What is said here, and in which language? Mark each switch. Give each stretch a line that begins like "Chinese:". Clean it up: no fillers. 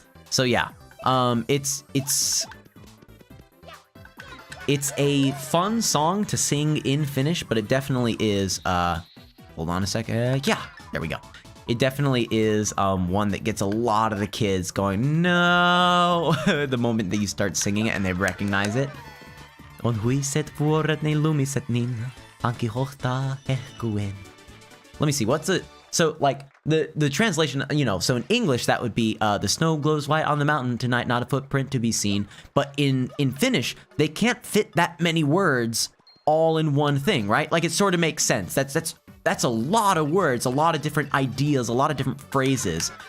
English: So yeah, it's a fun song to sing in Finnish, but it definitely is, hold on a second, yeah, there we go. It definitely is one that gets a lot of the kids going, no, the moment that you start singing it and they recognize it.
Finnish: On huiset vuoret ne lumiset niin, hanki hohtaa hehkuen.
English: Let me see, what's it? So, like, the translation, you know, so in English, that would be, the snow glows white on the mountain tonight, not a footprint to be seen. But in Finnish, they can't fit that many words all in one thing, right? Like, it sort of makes sense. That's a lot of words, a lot of different ideas, a lot of different phrases.